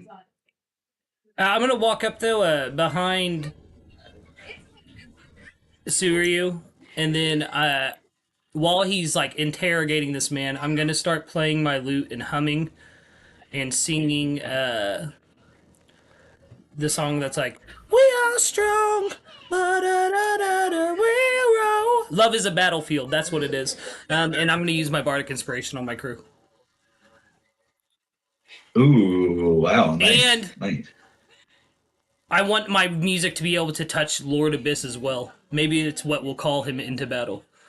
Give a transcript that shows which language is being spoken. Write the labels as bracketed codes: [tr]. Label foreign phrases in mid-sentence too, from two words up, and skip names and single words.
[en] I'm gonna walk up though, behind Suiryu, and then while he's like interrogating this man, I'm gonna start playing my lute and humming and singing the song that's like, "We are strong, ba-da-da-da-da, we roll." Love is a battlefield. That's what it is. And I'm gonna use my bardic inspiration on my crew. Ooh, wow, nice. And nice. I want my music to be able to touch Lord Abyss as well. Maybe it's what will call him into battle.